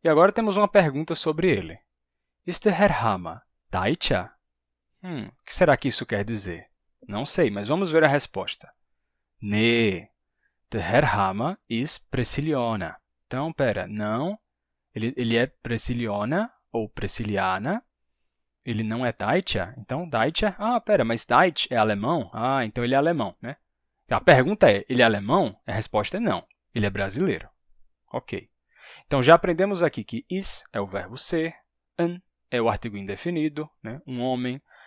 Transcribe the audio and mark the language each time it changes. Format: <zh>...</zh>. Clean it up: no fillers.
<pt>E agora temos uma pergunta sobre ele.</pt> <de>Ist der Herr Hammer Deutscher?</de> <pt>O que será que isso quer dizer? Não sei, mas vamos ver a resposta.</pt> <de>Nee, der Herr Hammer ist Brasilianer.</de> <pt>Então, pera, não. Ele é Brasilianer ou Brasiliana. Ele não é Deutscher. Então, Deutscher... pera, mas Deutsch é alemão? Então ele é alemão, né? A pergunta é, ele é alemão? A resposta é não. Ele é brasileiro. Ok. Então, já aprendemos aqui que is é o verbo ser, an é o artigo indefinido, né? Um homem.</pt>